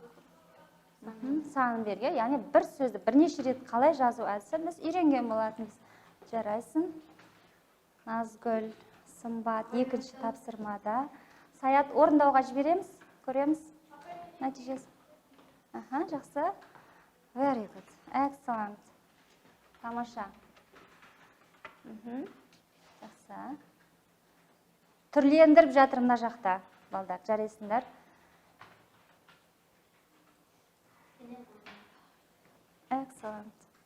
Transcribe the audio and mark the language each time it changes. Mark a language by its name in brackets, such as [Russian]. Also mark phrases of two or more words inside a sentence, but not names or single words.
[Kazakh] Санын берге, яғни бір сөзді бірнеше рет қалай жазу әдісі біз үйренген болатынбыз. Жарайсың. Назгүл, Сымбат, екінші тапсырмада. Саят орындауға жібереміз, көреміз нәтижесі. Жақсы. [English] Very good. Excellent. [Kazakh] Тамаша. Жақсы. Түрлендіріп жатыр мына жақта, балдар, жарайсыңдар. [English] Excellent.